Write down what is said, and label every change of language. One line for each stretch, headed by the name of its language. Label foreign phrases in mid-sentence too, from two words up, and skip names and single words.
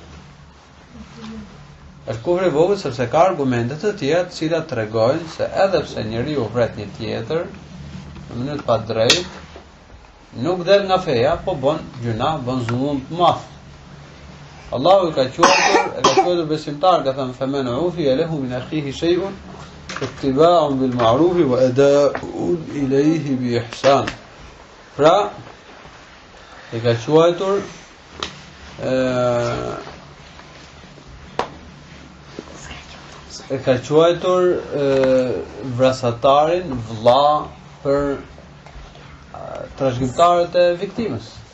Albanian: Është kufri i vogël sepse ka argumente të tjera të cilat tregojnë se edhe pse njeriu vret një tjetër në mënyrë pa drejt, nuk del nga feja, po bën gjuna, bën zullum të madh. Allahu ka quajtur besimtar, ka thënë
Arabic: فمن عفي له من أخيه شيء اتباع بالمعروف وأداء إليه بإحسان.
Albanian: Pra e ka quajtur vrasatarin vëlla për trashëgimtarët e viktimës.